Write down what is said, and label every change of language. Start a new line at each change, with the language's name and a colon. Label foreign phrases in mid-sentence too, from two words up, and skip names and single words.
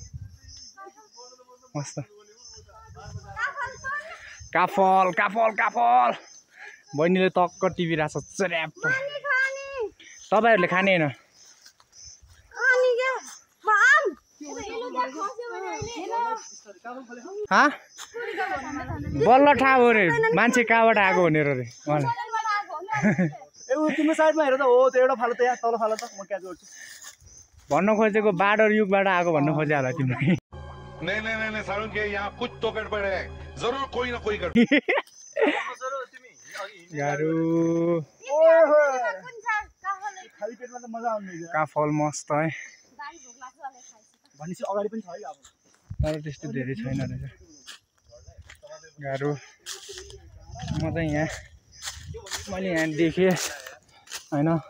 Nepali: मस्त काफल काफल काफल बहिनीले टक्क टिपिरहेको छ च्याप तपाईँहरूले खाने होइन बल्ल थाहा हो अरे मान्छे कहाँबाट आएको भनेर अरे उहाँलाई ए तिम्रो साइडमा हेर त हो त्यो एउटा फालो त यहाँ तल फालो त म क्याच गर्छु भन्न खोजेको बाडर युगबाट आएको भन्न खोजे होला तिमीलाई
Hindi: नहीं सारुण के यहाँ कुछ तो गड़बड़ है जरूर कोई ना कोई गड़बड़
Nepali: गाह्रो खाली पेटमा त मजा आउने काफल मस्त है भनेपछि अगाडि पनि छ है अब तर त्यस्तो धेरै छैन रहेछ गाह्रो म चाहिँ यहाँ मैले यहाँ देखेँ होइन